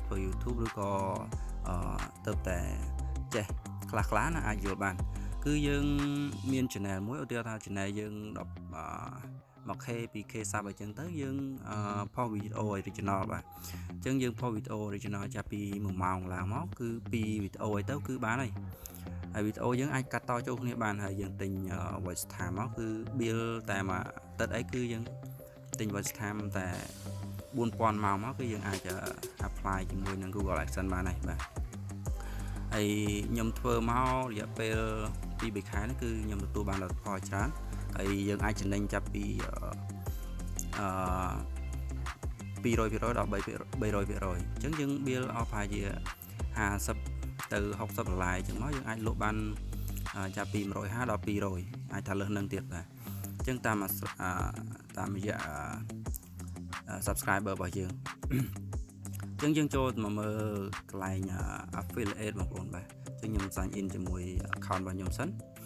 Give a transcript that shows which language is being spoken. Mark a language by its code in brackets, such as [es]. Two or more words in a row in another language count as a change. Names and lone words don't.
[km] ធ្វើ YouTube ឬក៏ទៅតែចេះខ្លះណាអាចយល់បានគឺយើងមាន channel មួយឧទាហរណ៍ថា channel យើង1k 2k sub អញ្ចឹងទៅយើងផុស វីដេអូ original បាទអញ្ចឹងយើងផុសវីដេអូ original ចាប់ពី1ម៉ោងឡើងមកគឺ2វីដេអូអីទៅគឺបានហើយវីដេអូយើងអាចកាត់តចូលគ្នាបានហើយយើងទិញ [en] voice time [km] មកគឺ bill តែមួយអាទិត្យអីគឺយើងទិញ [en] voice time [km] តែ 4000 ម៉ោងមកគឺយើងអាច apply ជាមួយនឹង Google AdSense បានហើយបាទហើយខ្ញុំធ្វើមករយៈពេល2-3 ខែនេះគឺខ្ញុំទទួលបានលទ្ធផលច្រើនហើយយើងអាចចំណេញចាប់ពី 200% ដល់ 300% អញ្ចឹងយើង bill អស់ប្រហែលជា50ទៅ$60អញ្ចឹងមកយើងអាចលក់បានចាប់ពី150ដល់200អាចថាលើសនឹងទៀតបាទអញ្ចឹងតាមរយៈ subscriber របស់យើងអញ្ចឹងយើងចូលមកមើលកន្លែង affiliate បងប្អូនបាទអញ្ចឹងខ្ញុំ [en] sign in [km] ជាមួយ account របស់ខ្ញុំសិន